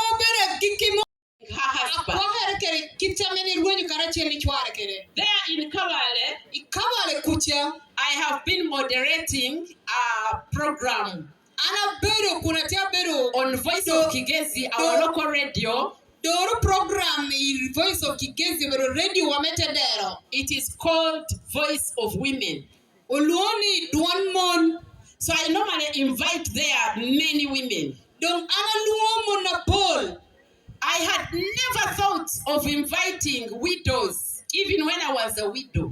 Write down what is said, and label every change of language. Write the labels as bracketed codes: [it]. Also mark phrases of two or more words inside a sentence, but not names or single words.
[en] There in Kabale, I have been moderating a program on Voice of Kigezi, our local radio. Program Voice of Kigezi radio wametendero. It is called Voice of Women. So I normally invite there many women. I had never thought of inviting widows, even when I was a widow.